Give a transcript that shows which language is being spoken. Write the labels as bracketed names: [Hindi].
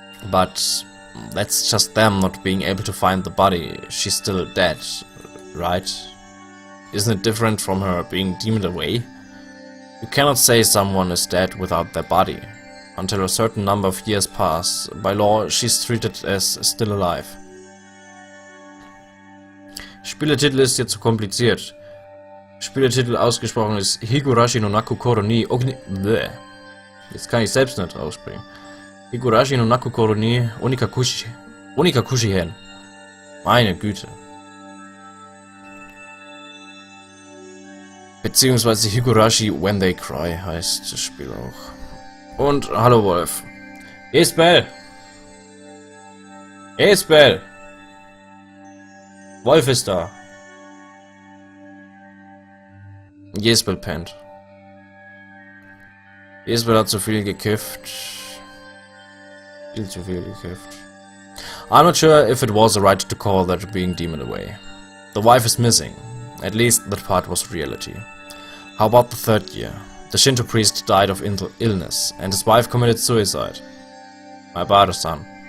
[English] But that's just them not being able to find the body. She's still dead, right? Isn't it different from her being demoned away? You cannot say someone is dead without their body. Until a certain number of years pass, by law she's treated as still alive. [German] Spieletitel ist jetzt zu kompliziert. Spieletitel ausgesprochen ist Higurashi no Naku Koro ni Ogni... Bleh. Jetzt kann ich selbst nicht aussprechen. Higurashi no Naku Koro ni Onikakushi hen. Meine Güte. Beziehungsweise Higurashi When They Cry heißt das Spiel auch. Und hallo Wolf. Isbel! Isbel! Wolf ist da. Jesbel pennt. Jesbel hat zu viel gekifft. Viel zu viel gekifft. [English] I'm not sure if it was right to call that being demoned away. The wife is missing. At least that part was reality. How about the 3rd year? The Shinto priest died of illness, and his wife committed suicide. My bad, son.